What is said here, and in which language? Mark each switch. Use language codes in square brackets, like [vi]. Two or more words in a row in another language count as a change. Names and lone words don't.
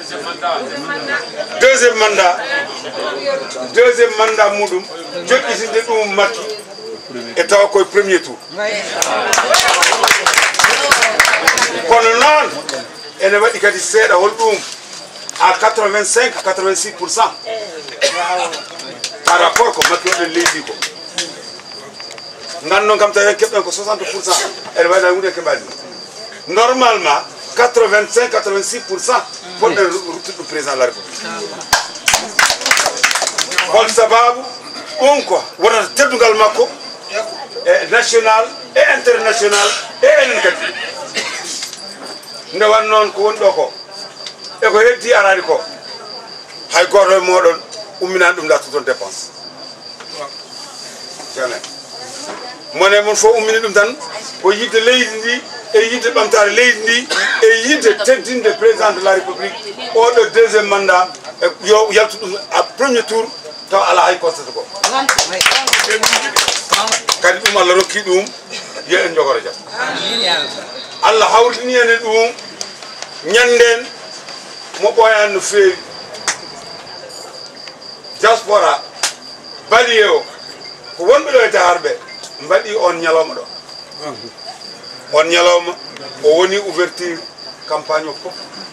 [fr] deuxiéme mandat [ff] muɗum joƴƴitinde ɗum makki e tawa koye [fr] premier tour [ff] kono noon ene waɗi kadi seeɗa hol ɗum à 85-86% [fr] par rapport [ff] ko makki oɗen leydi ko gannon kam tawi en keɓɗen ko 60%, ene waɗa hunde keɓani normalement 85-86% poɗɗen ruttude ɗum [fr] président de la république [ff] hol sababu ɗum ko wonata teddugal makko e national e international e enen kadi nde wan noon ko woni ɗo ko e ko heddi arani ko hay goto e moɗon umminani ɗum lattu toon dépense jamais mone mon fof ummini ɗum tan ko yidde leydi ndi e yidde ɓamtare leydi ndi e yidde teddinde [fr] président de la république [ff] oɗo [fr] deuxiéme mandat [ff] yo yaltu ɗum [fr] à premier tour [ff] taw ala hay constate ko kadi ɗum Allah rokki ɗum yo en jogoro jam Allah hawrini ene ɗum ñanden mo ɓoyani no feewi diaspora baliye o ko wonɓe ɗo e daharɓe mbaɗi on ñalawma ɗo on ñalawma o woni [fr] ouverture campagne [ff] o fof